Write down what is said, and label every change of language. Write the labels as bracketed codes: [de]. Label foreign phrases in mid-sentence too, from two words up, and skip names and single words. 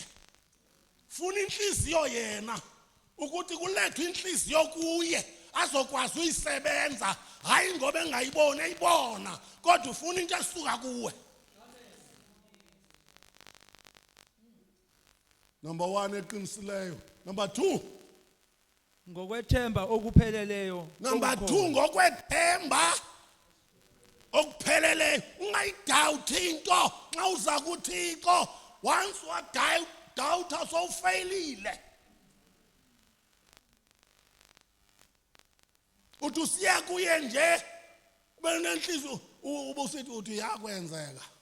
[zu] Funa inhliziyo yena ukuthi kulethwe inhliziyo kuye azokwazi uyisebenza. Hayi ngoba engayibona eyibona kodwa ufuna into esuka kuwe. [en] Number 1 eqinisileyo. Number 2 [xh] ngokwethemba okupheleleyo. Number 2 ngokwethemba okupheleleyo. Ungayidoubt into xa uza kuThixo. Once wadoubt sowufailile. Uthi usiya kuye nje ube nenhliziyo ubusithi uthi yakwenzeka.